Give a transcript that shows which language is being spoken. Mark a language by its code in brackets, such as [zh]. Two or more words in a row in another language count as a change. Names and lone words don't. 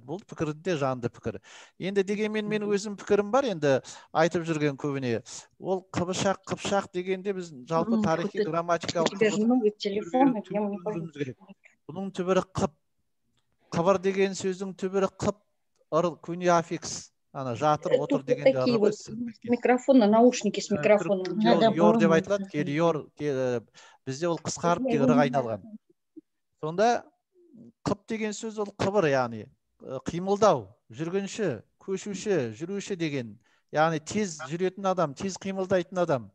[kk] Бұл пікірінде жанды пікір. Енді дегенмен мен өзім пікірім бар, енді айтып жүрген көбіне. Ол қыпшақ дегенде біз жалпы тарихи грамматикалық бұның түбірі қып. Қыбыр деген сөздің түбірі қып, көне аффикс. Ана жатыр, отыр деген жағы ғой. [ru] Микрофон, наушники с микрофоном. [kk] Йор деп айтылады, келиор. Бізде ол қысқарып ырық айналған. Сонда қып деген сөз ол қыбыр, яғни қимылдау, жүргінші, көшуші, жүруші деген. Яғни тез жүретін адам, тез қимылдайтын адам.